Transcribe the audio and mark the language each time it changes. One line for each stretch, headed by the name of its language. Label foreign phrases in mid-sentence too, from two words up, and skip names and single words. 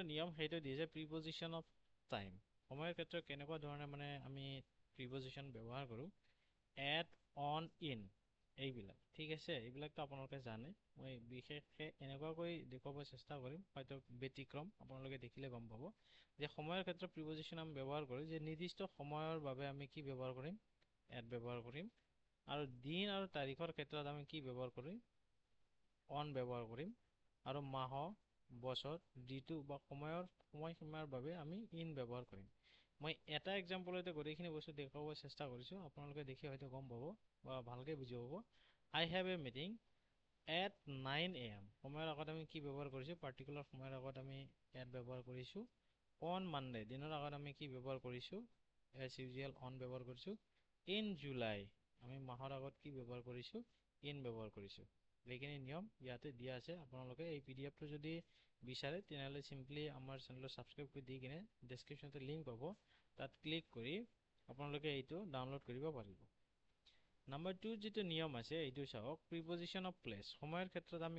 Assamese: নিয়ম হেইটো দিছে
English: preposition of time
Assamese: সময়ৰ ক্ষেত্ৰত কেনেকুৱা ধৰণে মানে আমি প্ৰিপজিশন ব্যৱহাৰ কৰো
English: at on in
Assamese: এইবিলাক ঠিক আছে এইবিলাকতো আপোনালোকে জানে মই বিশেষকৈ এনেকুৱাকৈ দেখুৱাব চেষ্টা কৰিম হয়তো ব্যতিক্ৰম আপোনালোকে দেখিলে গম পাব যে সময়ৰ ক্ষেত্ৰত প্ৰিপজিশন আমি ব্যৱহাৰ কৰো যে নিৰ্দিষ্ট সময়ৰ বাবে আমি কি ব্যৱহাৰ কৰিম এট ব্যৱহাৰ কৰিম আৰু দিন আৰু তাৰিখৰ ক্ষেত্ৰত আমি কি ব্যৱহাৰ কৰিম অন ব্যৱহাৰ কৰিম আৰু মাহ বছৰ ঋতু বা সময়সীমাৰ বাবে আমি ইন ব্যৱহাৰ কৰিম মই এটা এক্সাম্পলতে গোটেইখিনি বস্তু দেখাব চেষ্টা কৰিছো আপোনালোকে দেখি হয়তো গম পাব বা ভালকৈ বুজি পাব
English: I have a meeting at 9 AM
Assamese: সময়ৰ আগত আমি কি ব্যৱহাৰ কৰিছো পাৰ্টিকুলাৰ সময়ৰ আগত আমি এট ব্যৱহাৰ কৰিছো
English: on Monday
Assamese: দিনৰ আগত আমি কি ব্যৱহাৰ কৰিছো
English: as usual on
Assamese: ব্যৱহাৰ কৰিছো
English: in July
Assamese: আমি মাহৰ আগত কি ব্যৱহাৰ কৰিছো in ব্যৱহাৰ কৰিছো এইখিনি নিয়ম ইয়াতে দিয়া আছে আপোনালোকে এই পিডিএফটো যদি বিচাৰে তেনেহলে সিম্পলি আমাৰ চেনেলটো সাবস্ক্ৰাইব কৰি দি কিনে ডেসক্ৰিপচনতে লিংক পাব তাত ক্লিক কৰি আপোনালোকে এইটো ডাউনলোড কৰিব পাৰিব নাম্বাৰ 2 যেটো নিয়ম আছে এইটো চাওক
English: preposition of place
Assamese: সময়ৰ ক্ষেত্ৰত আমি